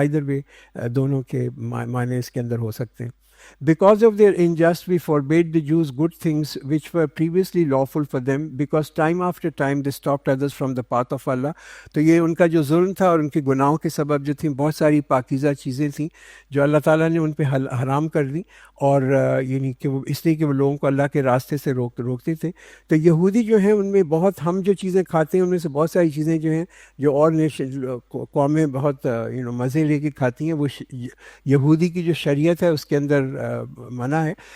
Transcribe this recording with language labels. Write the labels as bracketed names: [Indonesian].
[Urdu] Either بھی دونوں کے معنی اس کے اندر ہو سکتے ہیں. [English] Because of their injustice, we forbade the Jews good things which were previously lawful for them, because time after time they stopped others from the path of Allah. [Urdu] تو یہ ان کا جو ظلم تھا اور ان کے گناہوں کے سبب جو تھیں، بہت ساری پاکیزہ چیزیں تھیں جو اللہ تعالیٰ نے ان پہ حرام کر دی، اور یعنی کہ وہ اس لیے کہ وہ لوگوں کو اللہ کے راستے سے روکتے تھے. تو یہودی جو ہیں ان میں بہت، ہم جو چیزیں کھاتے ہیں ان میں سے بہت ساری چیزیں جو ہیں جو اور قومیں بہت مزے لے کے کھاتی ہیں، وہ یہودی کی جو شریعت ہے اس کے اندر منع ہے.